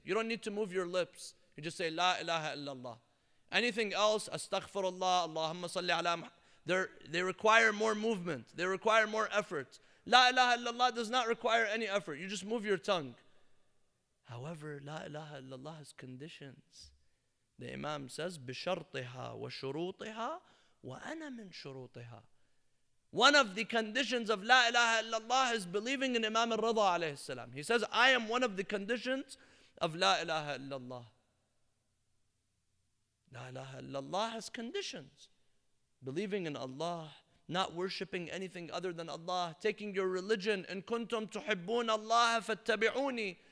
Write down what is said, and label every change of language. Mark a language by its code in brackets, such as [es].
[en] You don't need to move your lips. You just say La ilaha illallah. Anything else, astaghfirullah, Allahumma salli ala Muhammad, they require more movement. They require more effort. La ilaha illallah does not require any effort. You just move your tongue. However, La ilaha illallah has conditions. The Imam says, [ar] بِشَرْطِهَا وَشُرُوطِهَا وَأَنَا مِن شُرُوطِهَا. [en] One of the conditions of La ilaha illallah is believing in Imam al-Ridha alayhi salam. He says, I am one of the conditions of La ilaha illallah. La ilaha illallah has conditions. Believing in Allah, not worshipping anything other than Allah, taking your religion, [ar] in kuntum tuhibbun Allah fattabi'uni.